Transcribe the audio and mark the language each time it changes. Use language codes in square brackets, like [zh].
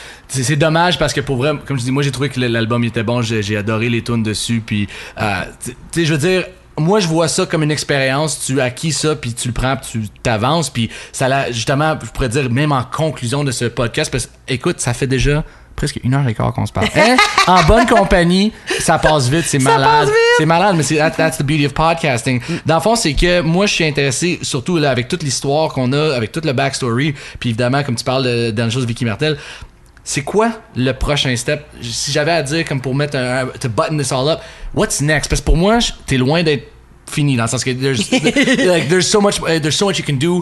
[fr] C'est dommage parce que pour vrai, comme je dis, moi j'ai trouvé que l'album il était bon, j'ai adoré les tunes dessus, puis tu sais, je veux dire, moi je vois ça comme une expérience, tu acquis ça, puis tu le prends, puis tu t'avances, puis ça l'a, justement, je pourrais dire, même en conclusion de ce podcast, parce que, écoute, ça fait déjà presque 1h15 qu'on se parle. Hein? En bonne compagnie, ça passe vite, c'est malade. Passe vite. C'est malade, mais [en] that's the beauty of podcasting. [fr] Dans le fond, c'est que moi, je suis intéressé, surtout là, avec toute l'histoire qu'on a, avec tout le backstory, puis évidemment, comme tu parles dans la chose Vicky Martel, c'est quoi le prochain step? Si j'avais à dire, comme pour mettre [en] to button this all up, what's next? [fr] Parce que pour moi, t'es loin d'être fini, dans le sens que [en] there's so much you can do.